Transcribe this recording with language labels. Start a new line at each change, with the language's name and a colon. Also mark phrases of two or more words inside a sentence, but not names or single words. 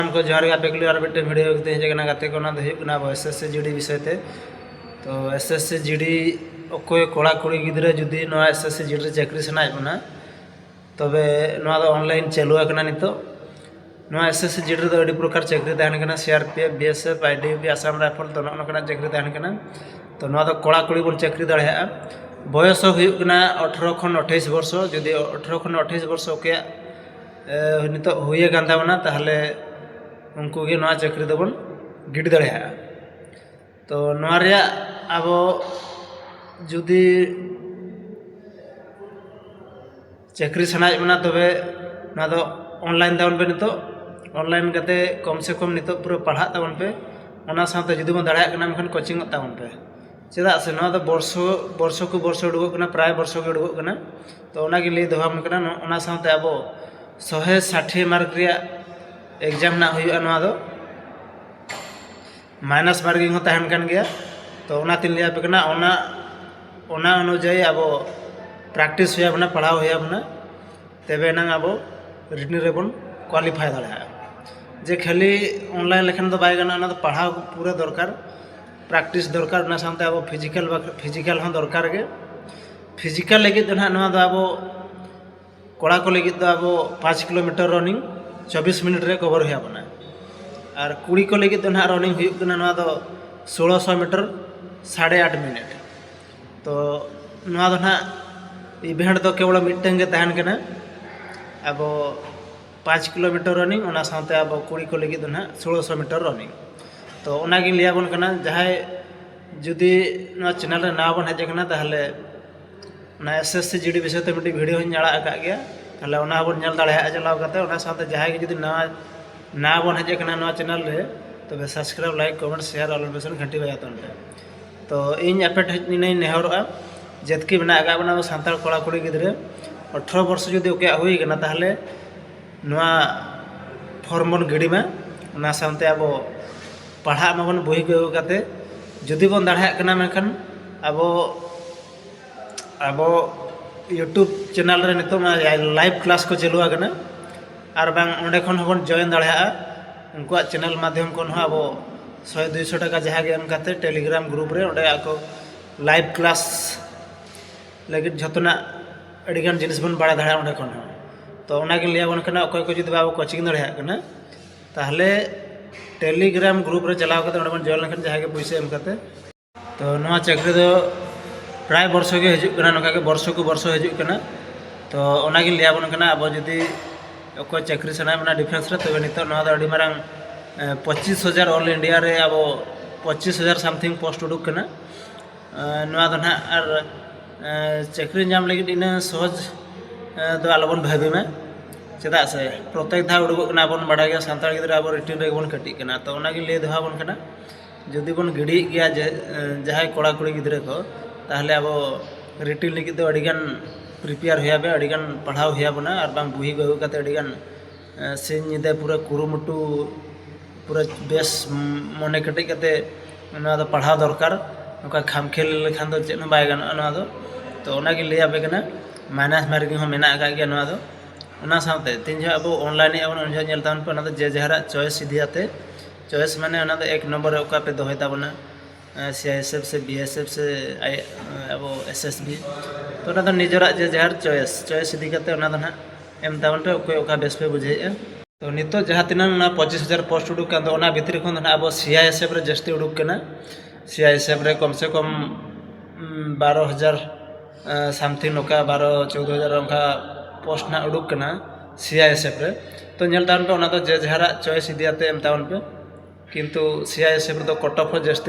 Mundari: को जोहार गे आपेक और मिट्टे भिडियो हेजना गाते को अब एसएससी जीडी विषय ते तो एसएससी जीडी अकोय कोड़ा कुड़ी गिद्रे जुदी एसएससी जीडी चाकरी सनाय बना तबे ऑनलाइन चालू आकना नितो एसएससी जीडी दो अड़ी प्रकार चाकरी तहन कना सीआरपीएफ बीएसएफ आईडीबी आसाम राइफल तो नकना चाकरी तहन कना तो कोड़ा कुड़ी बन चाकरी दाड़ा बयस हुयुग कना 18 खन 28 वर्ष जुदी 18 खन 28 वर्ष ओके नितो हुए कान ताबना ताहले उनको गे नवा चाकरी दबन गिड दाड़ा तो नवा रे अब जुदी चाकरी सनाय बना तबे ना दो ऑनलाइन ताबन पे नितो ऑनलाइन करते
Hindi: कम से कम
Mundari: नितो पूरा पढ़ा ताबन पे ओना साथे जुदी बन दाड़ा कना मखन कोचिंग ताबन पे चेदा से ना वर्ष को वर्ष उड़ुक कना प्राय वर्ष के उड़ुक कना तो ओना गे लई दोहाम कना ओना साथे अब 160 मार्क रिया एग्जाम ना हुआ ना दो
English: minus marking
Mundari: तहन कान गया तो ओना तीन लिया पे कना ओना अनुजाई अब प्रैक्टिस हुआ बना पढ़ाव हुआ बना तबे ना अब रिटन रेबन क्वालिफाई दाड़ा जे खाली ऑनलाइन लेखन तो बाय गाना तो पढ़ाव पूरा दरकार प्रैक्टिस दरकार ना साथे अब फिजिकल हाँ दरकार गे फिजिकल लगे तो ना अब कोड़ा को लगे तो अब 5
English: kilometer running
Mundari: 24 मिनट रे कवर हुआ बना और कुड़ी को लगे तो ना रनिंग हुआ तो 1600 मीटर 8.5 मिनट तो ना इवेंट तो केवल मिट्टन गे तहन कना अब 5
English: kilometer running
Mundari: ओना साथे अब कुड़ी को लगे तो ना 1600
English: meter running
Mundari: तो ओनागिन लिया बन कना जहां जुदी ना चैनल रे ना बन हेज कना ताहले ना एसएससी जीडी विषय ते मिट्टी वीडियो हन आड़ा का गया ताहले ओना बन नेल दाड़ा चलाव करते ओना साथे जहां जुदी ना बन हेज कना ना चैनल रे तबे
English: subscribe like comment share all notification
Mundari: घंटी बजातन तो इन एपेट हजनी नेहरआ जेतकी बना आगा बना सानतार कोड़ा कुड़ी गिद्रे 18 वर्ष जुदी ओके हुई कना ताहले नवा फॉर्म बन गिडी में ओना साथे अब पढ़ा माबन बही को करते जुदी बन दाड़ा कना मेखन अब यूट्यूब चैनल रे नितो
English: live class
Mundari: को चालू आकना और बांग ओंडे खन हबन जॉइन दाड़ा उनको चैनल माध्यम को अब 100-200 टका जहाँ एम करते
English: Telegram group
Mundari: रे ओंडे आको
English: live class
Mundari: लगे जतना अड़ीगान जिनिस बन बाड़ा दाड़ा ओंडे खन तो ओनागे लिया बन कना अकोय को जुदी बाबू कोचिंग दाड़ा कना ताहले
English: Telegram group
Mundari: रे चलाव करते बन जॉइन लेखन जहाँ के पैसे एम करते तो नवा चाकरी दो प्राय वर्ष के हजू कना नका के वर्ष को वर्ष हजू कना तो ओनागे लिया बन कना अब जुदी अकोय चाकरी सनाय बना डिफेंस रे तबे नितो नवा दो अड़ी मारंग 25,000
English: All India
Mundari: रे अब 25,000
English: something post
Mundari: उडुक कना नवा दो ना और चाकरी नाम लगी इन सहज दो आलोबन भाबी में चेदा से प्रत्येक धा उडुक कना बन बाड़ा गया सानतार गिद्रा अब रिटिन रे बन कटी कना तो ओनागे ले दोहा बन कना जुदी बन गिडी गया जहां कोड़ा कुड़ी गिद्रे को ताहले अब रिटिन लगी तो अड़ीगान प्रिपेयर हुआ बे अड़ीगान पढ़ाव हुआ बना और बांग बुही गहु काते अड़ीगान सिन निदे पूरा कुरुमुटु पूरा बेस मने कटी काते ना दो पढ़ाव दरकार नका खाम खेल लेखान दो चेन बाय गाना ना दो तो ओनागे लिया बे कना
English: minus marking
Mundari: हो मेना का गया ना दो ओना साथे तीन जो अब ऑनलाइन अब उन झेल तान पे ना तो जे जहरा चॉइस इदियाते चॉइस माने ओना तो एक नंबर ओका पे दोहय ताबना सीआईएसएफ से बीएसएफ से अब एसएसबी तो ना तो निजरा जे जहर चॉइस इदी करते ओना तो ना एम ताबन पे ओके ओका बेस पे बुझे तो नितो जहां तिना ना 25,000 पोस्ट उडुक कान तो ओना भितरी खन ना अब सीआईएसएफ रे जस्ती उडुक कना सीआईएसएफ रे
Hindi: कम से कम
Mundari: 12,000 समथिंग नोका 12-14,000 ओका पोस्ट ना उडुक कना सीआईएसएफ रे तो नेल तान पे ओना तो जे जहरा चॉइस इदियाते एम ताबन पे किंतु सीआईएसएफ रे तो
English: cut off
Mundari: जस्ती